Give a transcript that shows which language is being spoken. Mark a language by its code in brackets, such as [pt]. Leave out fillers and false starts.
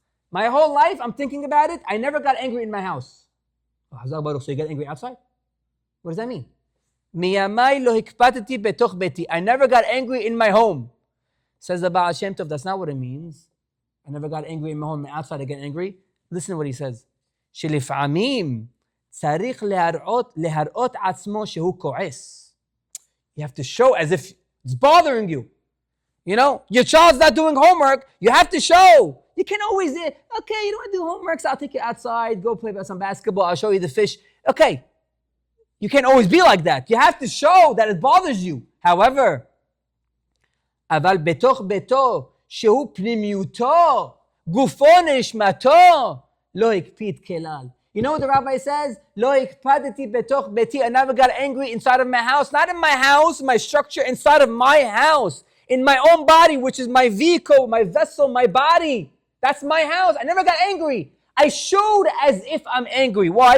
[en] My whole life, I'm thinking about it. I never got angry in my house. So you get angry outside? What does that mean? [he] Miyamai lo hikpadeti betoch beti. [en] I never got angry in my home. Says the Baal Shem Tov, that's not what it means. I never got angry in my home. Outside I get angry. Listen to what he says. [he] שלפעמים צריך להראות עצמו שהוא כועס. [en] You have to show as if it's bothering you. Your child's not doing homework. You have to show. You can always say, okay, you don't want to do homework, so I'll take you outside, go play some basketball, I'll show you the fish. Okay. You can't always be like that. You have to show that it bothers you. However, [he] אבל בתוך ביתו, שהוא פנימיותו, גופו נשמתו, לא הקפיד כלל. [en] You know what the rabbi says? [he] לא הקפדתי בתוך ביתי. [en] I never got angry inside of my house. Not in my house, my structure, inside of my house. In my own body, which is my vehicle, my vessel, my body. That's my house. I never got angry. I showed as if I'm angry. Why?